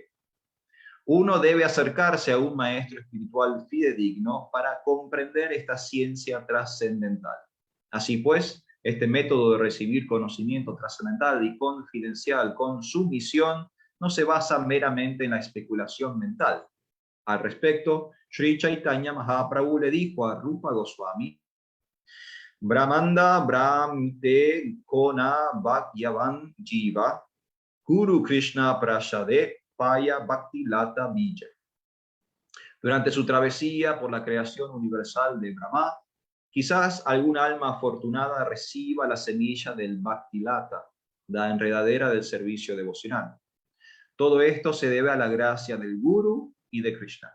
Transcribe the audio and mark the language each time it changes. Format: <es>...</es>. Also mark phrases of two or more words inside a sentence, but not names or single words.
<es>Uno debe acercarse a un maestro espiritual fidedigno para comprender esta ciencia trascendental. Así pues, este método de recibir conocimiento trascendental y confidencial con sumisión no se basa meramente en la especulación mental. Al respecto, Sri Chaitanya Mahaprabhu le dijo a Rupa Goswami:</es> <sa>Brahmanda Brahmite Kona Bhagyavan Jiva Guru Krishna Prasade Paya Bhakti Lata Bija.</sa> <es>Durante su travesía por la creación universal de Brahma, Quizás algún alma afortunada reciba la semilla del Bhaktilata, la enredadera del servicio devocional. Todo esto se debe a la gracia del Guru y de Krishna.</es>